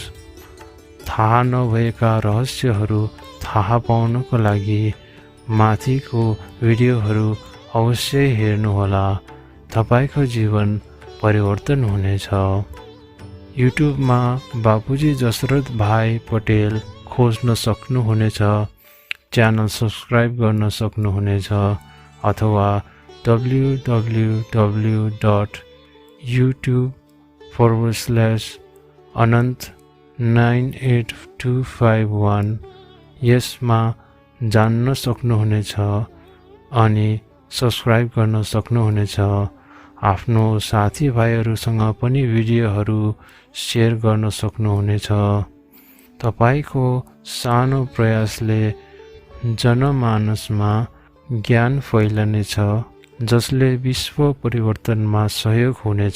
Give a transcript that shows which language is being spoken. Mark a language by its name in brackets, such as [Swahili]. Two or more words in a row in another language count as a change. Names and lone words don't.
[Nepali] थाहा नभएका रहस्यहरू थाहा पाउनको लागि माथिको भिडियोहरू अवश्य हेर्नुहोला। तपाईको जीवन परिवर्तन हुनेछ। युट्युबमा बापूजी दशरथ भाइ पटेल खोज्न सक्नुहुनेछ। [English] channel subscribe [Nepali] गर्न सक्नुहुनेछ अथवा www.youtube.com/anant98251 यसमा जान्न सक्नुहुनेछ अनि सब्सक्राइब गर्न सक्नुहुनेछ। आफ्नो साथीभाइहरूसँग पनि [English] videos share [Nepali] गर्न सक्नुहुनेछ। तपाईको सानो प्रयासले जनमानसमा ज्ञान फैलनेछ जसले विश्व परिवर्तनमा सहयोग हुनेछ।